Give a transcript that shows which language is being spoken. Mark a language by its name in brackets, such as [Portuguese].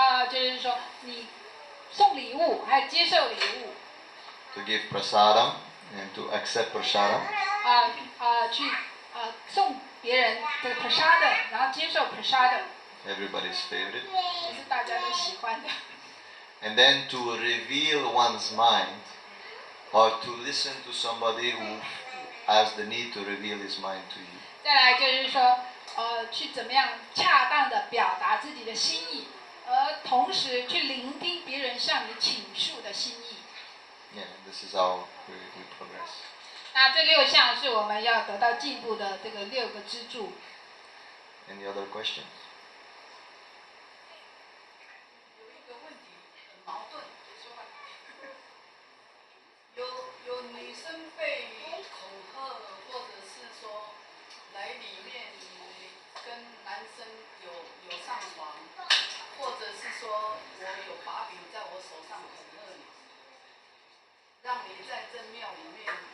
[Chinese] 就是说你送礼物，还有接受礼物。 [English] To give prasadam and to accept prasadam. [Chinese] 去送别人这个 prasada， 然后接受 prasada。 [English] Everybody's favorite. [Chinese] 也是大家都喜欢的。 [English] And then to reveal one's mind, or to listen to somebody who has the need to reveal his mind to you. [Chinese] 再来就是说，去怎么样恰当的表达自己的心意，而同时去聆听别人向你倾诉的心意。 [English] Yeah, this is how we progress. [Chinese] 那这6项是我们要得到进步的这个6个支柱。 [English] Any other questions? [Chinese] 有一个问题很矛盾，说吧。有女生被恐吓，或者是说来里面跟男生有上床，或者是说我有把柄在我手上恐吓你，让你在正庙里面